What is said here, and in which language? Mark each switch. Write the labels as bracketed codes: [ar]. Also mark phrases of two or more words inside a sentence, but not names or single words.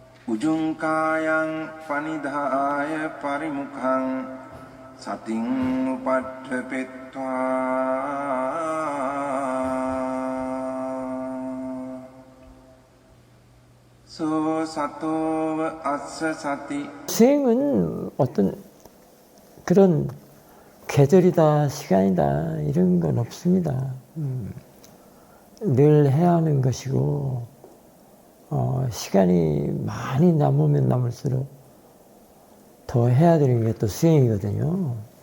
[pi] උජුංකායං පනිදාය පරිමුඛං සතින් උපට්ඨපෙත්වා 소 සතෝව අස්ස සති. [ko] 수행은 어떤 그런 계절이다, 시간이다 이런 건 없습니다. 늘 해야 하는 것이고 시간이 많이 남으면 남을수록 더 해야 되는 게 또 수행이거든요.